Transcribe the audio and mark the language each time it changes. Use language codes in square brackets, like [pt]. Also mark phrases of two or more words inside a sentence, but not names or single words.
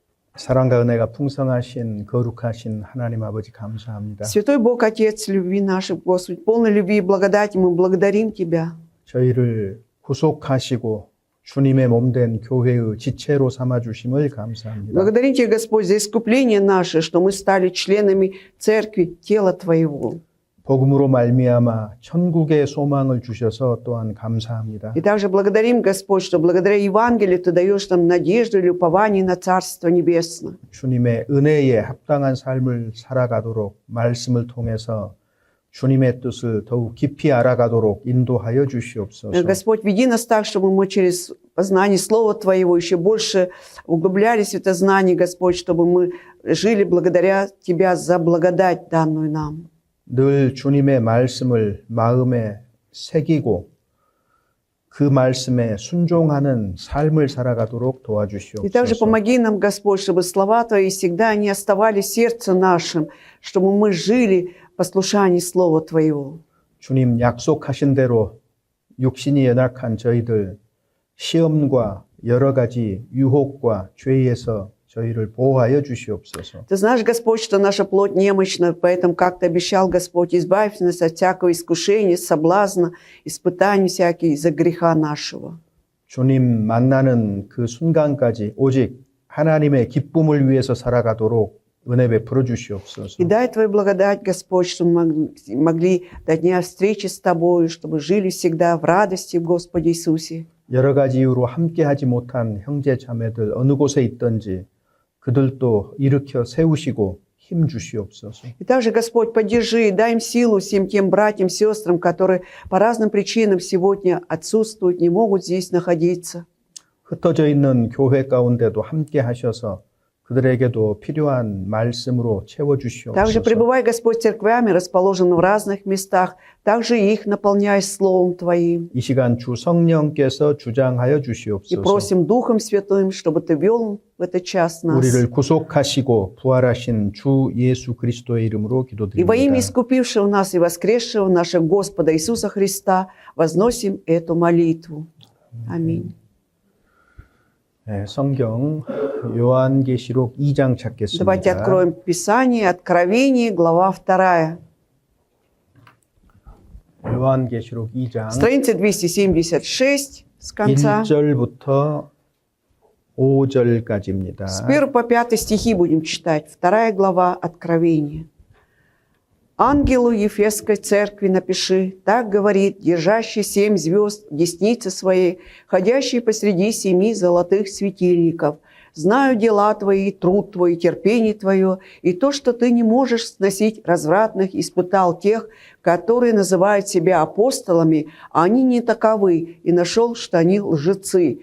[ko] 사랑과 은혜가 풍성하신 거룩하신 하나님 아버지 감사합니다. [ru] Святой Бог, Отец любви нашей, Господь, полный любви и благодати, мы благодарим Тебя. [ko] 저희를 구속하시고 주님의 몸된 교회의 지체로 삼아 주심을 감사합니다. [ru] Благодарим Тебя, Господь, за искупление наше, что мы стали членами Церкви, тела Твоего. [ko] 복음으로 말미암아 천국의 소망을 주셔서 또한 감사합니다. [ru] И также благодарим, Господь, что благодаря Евангелию Ты даешь нам надежду или упование на Царство Небесное. [ko] 주님의 은혜에 합당한 삶을 살아가도록 말씀을 통해서 주님의 뜻을 더욱 깊이 알아가도록 인도하여 주시옵소서. [ru] Господь, веди нас так, чтобы мы через познание Слова Твоего еще больше углублялись в это знание, Господь, чтобы мы жили благодаря Тебя за благодать, данную нам. [ko] 늘 주님의 말씀을 마음에 새기고 그 말씀에 순종하는 삶을 살아가도록 [ru] И также [ko] 도와주시옵소서. [ru] помоги нам, Господь, чтобы слова Твои всегда не оставались в сердце нашим, чтобы мы жили в послушании Слова Твоего. [ko] 주님 약속하신 대로 육신이 연약한 저희들 시험과 여러 가지 유혹과 죄에서 저희를 보호하여 주시옵소서. [ru] Ты знаешь, Господь, что наша плоть немощна, поэтому, как Ты обещал, Господь, избавь нас от всякого искушения, соблазна, испытаний всяких из-за греха нашего. [ko] 주님 만나는 그 순간까지 오직 하나님의 기쁨을 위해서 살아가도록 은혜 베풀어 주시옵소서. [ru] И дай Твою благодать, Господь, чтобы мы могли до дня встречи с Тобою, чтобы жили всегда в радости в Господе Иисусе. [ko] 여러 가지 이유로 함께하지 못한 형제 자매들 어느 곳에 있든지 그들도 일으켜 세우시고 힘 주시옵소서. [ru] И также, Господь, поддержи и дай им силу всем тем братьям, сестрам, которые по разным причинам сегодня отсутствуют, не могут здесь находиться. [ko] 흩어져 있는 교회 가운데도 함께 하셔서 그들에게도 필요한 말씀으로 채워 [ru] Также [ko] 주시옵소서. [ru] пребывай, Господь, церквями, расположенными в разных местах, также их наполняй Словом Твоим. [ko] 이 시간 주 성령께서 주장하여 [ru] И [ko] 주시옵소서. [ru] просим Духом Святым, чтобы Ты вел в этот час нас. [ko] 우리를 구속하시고 부활하신 주 예수 그리스도의 이름으로 [ru] И во имя [ko] 기도드립니다. [ru] искупившего нас и воскресшего нашего Господа Иисуса Христа возносим эту молитву. Аминь. [ko] 네, 성경 요한계시록 2장 [ru] Давайте [ko] 찾겠습니다. [ru] откроем Писание, Откровение, глава 2. [ko] 요한계시록 2장 [ru] Страница 276 с конца. [ko] 1절부터 5절까지입니다. [ru] С 1 по 5 стихи будем читать. 2 глава Откровения. «Ангелу Ефесской церкви напиши, так говорит, держащий 7 звезд в деснице своей, ходящий посреди 7 золотых светильников. Знаю дела твои, труд твой, терпение твое, и то, что ты не можешь сносить развратных, испытал тех, которые называют себя апостолами, а они не таковы, и нашел, что они лжецы.